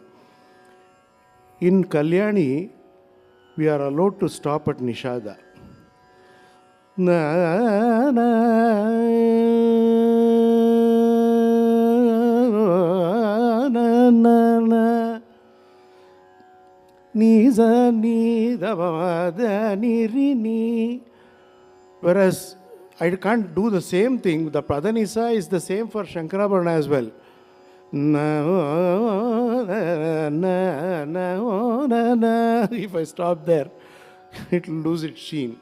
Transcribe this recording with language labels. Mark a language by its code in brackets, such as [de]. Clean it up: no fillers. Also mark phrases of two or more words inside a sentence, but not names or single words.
[en] In Kalyani, we are allowed to stop at Nishada. Na, na, na, na, na. Ni, za, ni, da, ba, da, ni, ri, ni. Whereas I can't do the same thing. The Pradanisa is the same for Shankarabharana as well. If I stop there, it will lose its sheen.